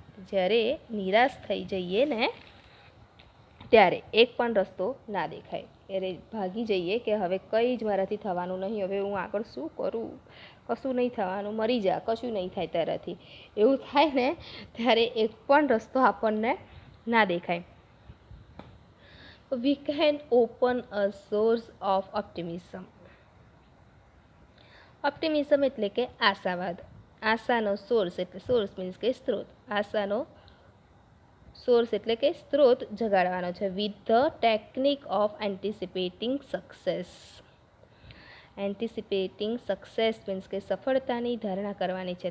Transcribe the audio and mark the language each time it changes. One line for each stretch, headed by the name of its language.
Gujarati: જ્યારે નિરાશ થઈ જઈએ ને ત્યારે એક પણ રસ્તો ના દેખાય, ત્યારે ભાગી જઈએ કે હવે કંઈ જ મારાથી થવાનું નહીં, હવે હું આગળ શું કરું, કશું નહીં થવાનું, મરી જા, કશું નહીં થાય તારાથી, એવું થાય ને ત્યારે એક પણ રસ્તો આપણને ના દેખાય.
English: We can open a source of optimism.
Gujarati: Optimism એટલે કે આશાવાદ. આશાનો સોર્સ એટલે સોર્સ મીન્સ કે સ્ત્રોત. આશાનો સોર્સ એટલે કે સ્ત્રોત જગાડવાનો છે.
English: With the technique of anticipating success.
Gujarati: Anticipating success means કે સફળતાની ધારણા કરવાની છે.